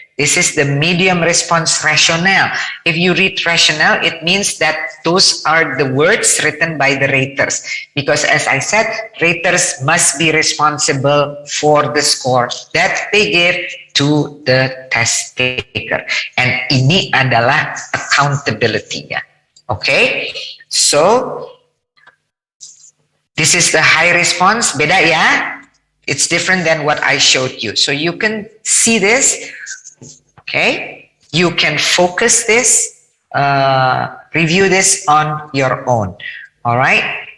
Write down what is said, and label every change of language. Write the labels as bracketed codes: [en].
[en] This is the medium response rationale. If you read rationale, it means that those are the words written by the raters. Because as I said, raters must be responsible for the score that they give to the test taker. [id] And ini adalah accountability-nya. [en] Okay? So, this is the high response. [id] Beda ya? [en] It's different than what I showed you. So you can see this, okay? You can focus this, review this on your own, all right?